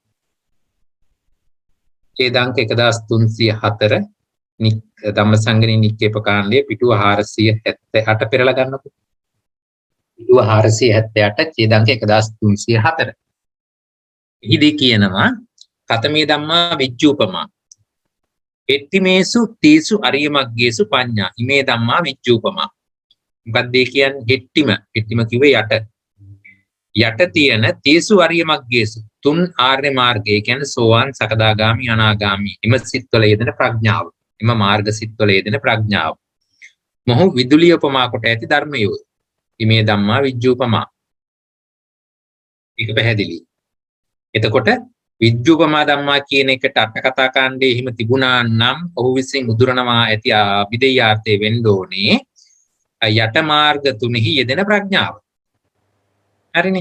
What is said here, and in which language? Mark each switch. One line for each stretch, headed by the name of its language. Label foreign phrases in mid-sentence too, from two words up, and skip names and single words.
Sinhala: ඡේදාංක 1304 ධම්මසංගණී නික්කේප කාණ්ඩයේ පිටුව 478 පෙරලා ගන්නකො. පිටුව 478 ඡේදාංක 1304. එහිදී කියනවා
Pali: කතමේ ධම්මා විජ්ජූපමා හෙට්ටිමේසු තීසු අරිය මග්ගේසු පඤ්ඤා ඉමේ ධම්මා විජ්ජූපමා.
Sinhala: මොකක්ද ඒ කියන්නේ? හෙට්ටිම කිව්වේ යට තියෙන
Pali: තීසු අරිය මග්ගේසු
Sinhala: තුන් ආර්ය මාර්ගය කියන්නේ සෝවාන් සකදාගාමි අනාගාමි එම සිත්වල යෙදෙන ප්‍රඥාව. එම මාර්ග සිත්වල යෙදෙන ප්‍රඥාව. මොහු විදුලිය උපමා කොට ඇති ධර්මයෝ.
Pali: ඉමේ ධම්මා විජ්ජූපමා.
Sinhala: ඒක පැහැදිලි. එතකොට
Pali: විජ්ජූපමා ධම්මා
Sinhala: කියන එකට අට කතා කාණ්ඩයේ එහෙම තිබුණා නම් ඔහු විසින් උදුරනවා ඇති අභිදේයාර්ථය වෙන්න ඕනේ යට මාර්ග තුනෙහි යෙදෙන ප්‍රඥාව. හරිනේ.